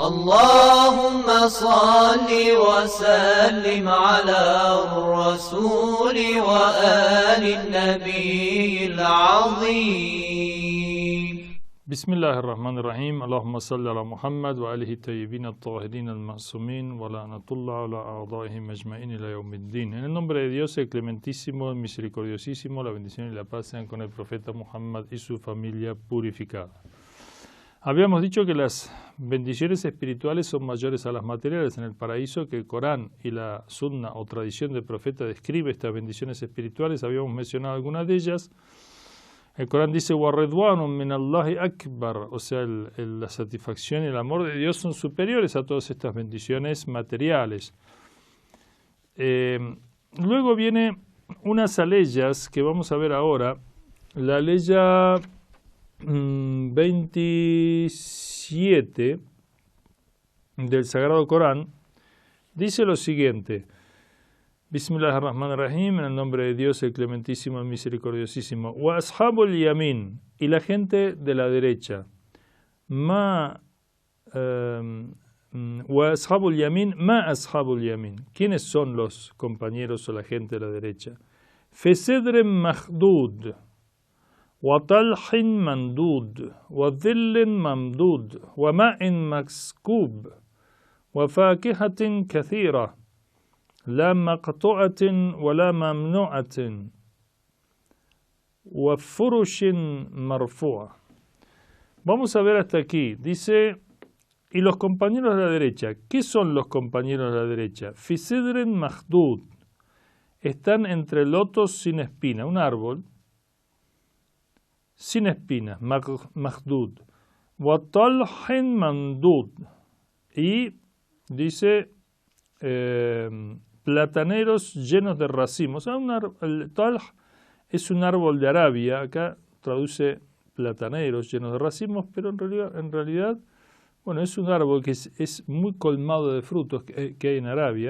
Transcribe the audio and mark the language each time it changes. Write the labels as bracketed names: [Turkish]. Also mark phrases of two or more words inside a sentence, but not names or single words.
[Arabic] اللهم صل وسلم على الرسول وآل النبي العظيم. بسم الله الرحمن الرحيم. اللهم صل على محمد وآله الطيبين الطاهرين المعصومين ولعنة الله على أعدائهم أجمعين إلى يوم الدين. [Spanish] En el nombre de Dios, el clementísimo, el misericordiosísimo, la bendición y la paz sean con el profeta Muhammad y su familia purificada. Habíamos dicho que las bendiciones espirituales son mayores a las materiales en el paraíso, que el Corán y la Sunna o tradición del profeta describe estas bendiciones espirituales. Habíamos mencionado algunas de ellas. El Corán dice, [Arabic] وَرِضْوَانٌ مِّنَ اللَّهِ أَكْبَرُ, [Spanish] o sea, la satisfacción y el amor de Dios son superiores a todas estas bendiciones materiales. Luego viene unas aleyas que vamos a ver ahora. La aleya 27 del Sagrado Corán dice lo siguiente: Bismillahirrahmanirrahim, en el nombre de Dios, el clementísimo, el misericordiosísimo. [Arabic] وأصحاب اليمين, [Spanish] y la gente de la derecha. [Arabic] وأصحاب اليمين ما أصحاب اليمين. [Spanish] ¿Quiénes son los compañeros o la gente de la derecha? [Arabic] في سدر مخضود وطلح منضود وظل ممدود وماء مسكوب وفاكهة كثيرة. لا مقطوعة ولا ممنوعة وفرش مرفوعة. [Spanish] Vamos a ver hasta aquí. Dice, y los compañeros de la derecha. ¿Qué son los compañeros de la derecha? [Arabic] في سدر مخضود. [Spanish] Están entre lotos sin espina, un árbol sin espinas, mahdud. [Arabic] وطلح منضود. [Spanish] Y dice plataneros llenos de racimos. El talh es un árbol de Arabia, acá traduce plataneros llenos de racimos, pero en realidad bueno, es un árbol que es muy colmado de frutos que hay en Arabia.